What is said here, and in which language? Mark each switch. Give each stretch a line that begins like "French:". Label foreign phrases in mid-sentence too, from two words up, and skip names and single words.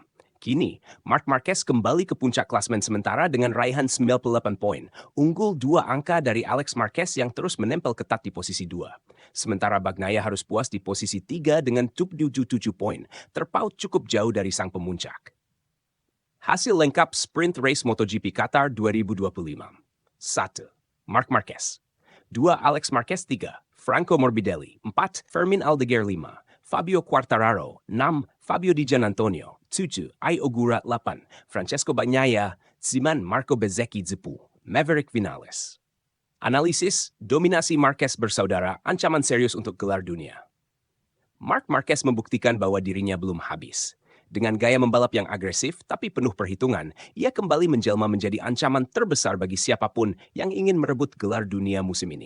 Indonesian: Kini, Marc Marquez kembali ke puncak klasemen sementara dengan raihan 98 poin, unggul 2 angka dari Alex Marquez yang terus menempel ketat di posisi 2. Sementara Bagnaia harus puas di posisi 3 dengan 77 poin, terpaut cukup jauh dari sang pemuncak. Hasil lengkap
English: Sprint Race
Indonesian: MotoGP Qatar 2025. 1. Marc Marquez. 2. Alex Marquez. 3. Franco Morbidelli. 4. Fermin Aldeguer. 5. Fabio Quartararo. 6. Fabio Di Giannantonio. 7. Ai Ogura. 8. Francesco Bagnaia. 9. Marco Bezzecchi. 10. Maverick Vinales. Analisis, dominasi Marquez bersaudara ancaman serius untuk gelar dunia. Marc Marquez membuktikan bahwa dirinya belum habis. Dengan gaya membalap yang agresif tapi penuh perhitungan, ia kembali menjelma menjadi ancaman terbesar bagi siapapun yang ingin merebut gelar dunia musim ini.